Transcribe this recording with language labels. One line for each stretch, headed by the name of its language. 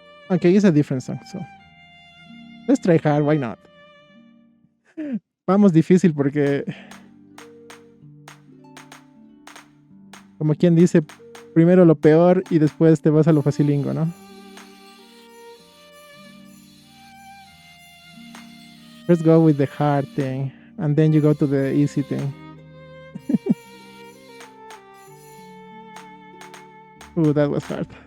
English: Okay, it's a different song, so let's try hard, why not?
Spanish: Vamos difícil porque, como quien dice, primero lo peor y después te vas a lo facilingo, ¿no?
English: First go with the hard thing, and then you go to the easy thing. Ooh, that was hard.